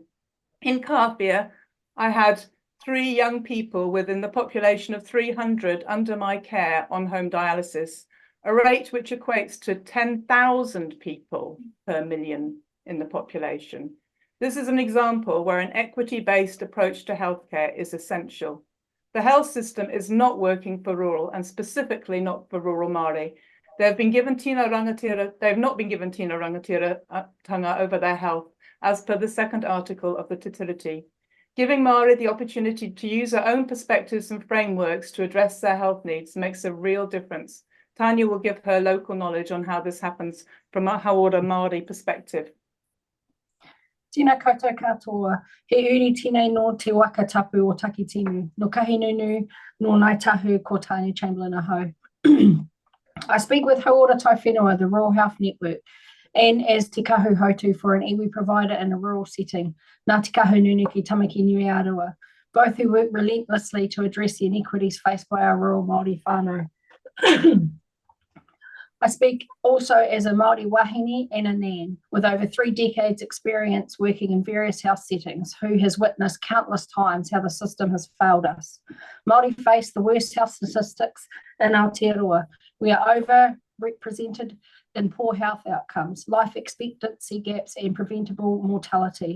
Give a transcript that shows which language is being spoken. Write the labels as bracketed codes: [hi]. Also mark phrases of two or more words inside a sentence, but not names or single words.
[en] In Kapia, I had 3 young people within the population of 300 under my care on home dialysis, a rate which equates to 10,000 people per million in the population. This is an example where an equity-based approach to healthcare is essential. The health system is not working for rural, and specifically not for rural Māori. They have not been given [mi] tino rangatira tanga [en] over their health, as per the 2nd article of the Te Tiriti. Giving Māori the opportunity to use their own perspectives and frameworks to address their health needs makes a real difference. Tanya will give her local knowledge on how this happens from a [mi] Hauora Māori [en] perspective. [mi] Tēnā koutou katoa, he uri tēnei no te waka tapu o taki tinu, no kahi nunu, no nai tahu ko Tanya Chamberlain aho. [en] I speak with Hauora Taiwhenua, the Rural Health Network, and as Te Kahu Hautu for an iwi provider in a rural setting, Ngā Te Kahu Nunu ki Tamaki Nui Aroa, both who work relentlessly to address the inequities faced by our rural Māori whānau. I speak also as a [mi] Māori wahine [en] and a nan, with over 3 decades experience working in various health settings, who has witnessed countless times how the system has failed us. Māori face the worst health statistics in Aotearoa. We are overrepresented in poor health outcomes, life expectancy gaps and preventable mortality.